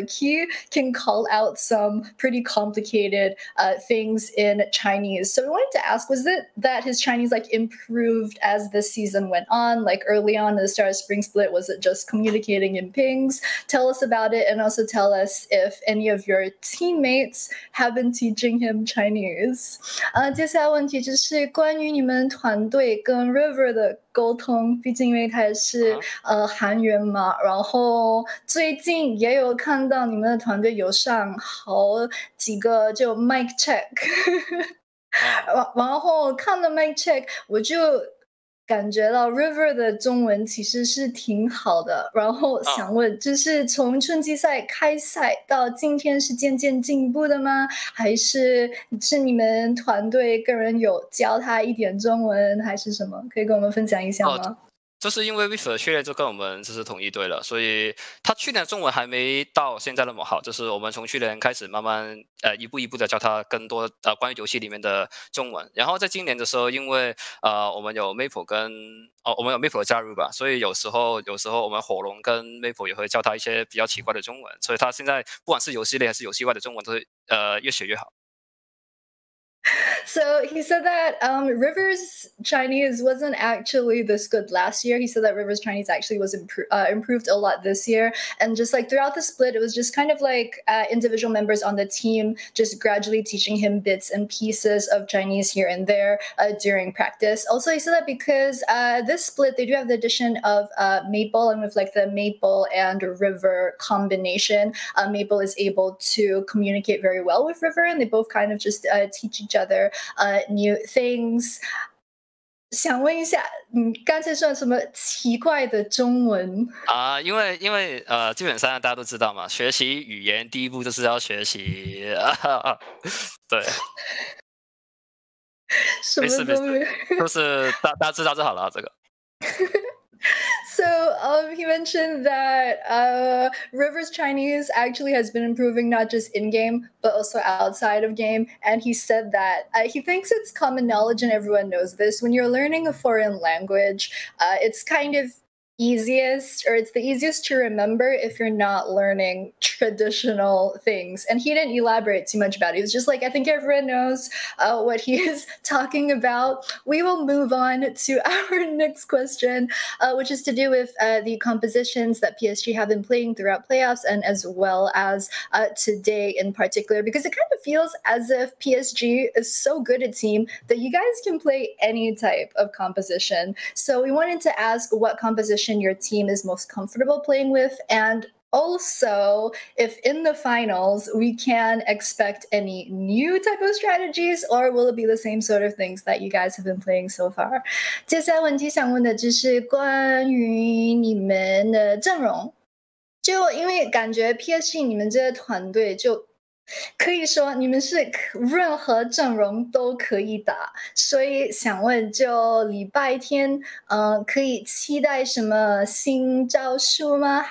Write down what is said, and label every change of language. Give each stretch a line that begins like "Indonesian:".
English: He can call out some pretty complicated things in Chinese. So we wanted to ask, was it that his Chinese improved as the season went on? Early on at the start of Spring Split, was it just communicating in pings? Tell us about it, and also tell us if any of your teammates have been teaching teaching him Chinese.
Chinese: 接下来问题就是关于你们团队跟 River 的沟通，毕竟因为他也是韩援嘛，然后最近也有看到你们的团队有上好几个就 mic check 然后看了 mic check 我就感觉到 River 的中文其实是挺好的，然后想问，就是从春季赛开赛到今天是渐渐进步的吗？还是你们团队个人有教他一点中文，还是什么？可以跟我们分享一下吗？就是因为 River 的训练就跟我们就是同一队了，所以他去年中文还没到现在那么好，就是我们从去年开始慢慢一步一步的教他更多关于游戏里面的中文，然后在今年的时候，因为我们有 Maple 我们有 Maple 的加入吧，所以有时候我们火龙跟 Maple 也会教他一些比较奇怪的中文，所以他现在不管是游戏内还是游戏外的中文都是越学越好。
English: So he said that Rivers Chinese wasn't actually this good last year. He said that Rivers Chinese actually was improved a lot this year. And just like throughout the split, it was just kind of like individual members on the team just gradually teaching him bits and pieces of Chinese here and there during practice. Also, he said that because this split, they do have the addition of Maple, and with like the Maple and River combination, Maple is able to communicate very well with River, and they both kind of just teach each other new things.
Chinese: 想问一下，你刚才说了什么奇怪的中文因为基本上大家都知道嘛，学习语言第一步就是要学习对，什么都没就是大家知道就好了这个。
English: So he mentioned that River's Chinese actually has been improving not just in game but also outside of game, and he said that he thinks it's common knowledge and everyone knows this. When you're learning a foreign language, it's kind of it's the easiest to remember if you're not learning traditional things. And he didn't elaborate too much about it. He was just like, I think everyone knows what he is talking about. We will move on to our next question, which is to do with the compositions that PSG have been playing throughout playoffs and as well as today in particular, because it kind of feels as if PSG is so good a team that you guys can play any type of composition. So we wanted to ask what composition your team is most comfortable playing with, and also if in the finals we can expect any new type of strategies, or will it be the same sort of things that you guys have been playing so far.
Chinese: 接下来问题想问的就是关于你们的阵容，就因为感觉 PSG 你们这个团队就可以说你们是任何阵容都可以打，所以想问，就礼拜天，可以期待什么新招数吗？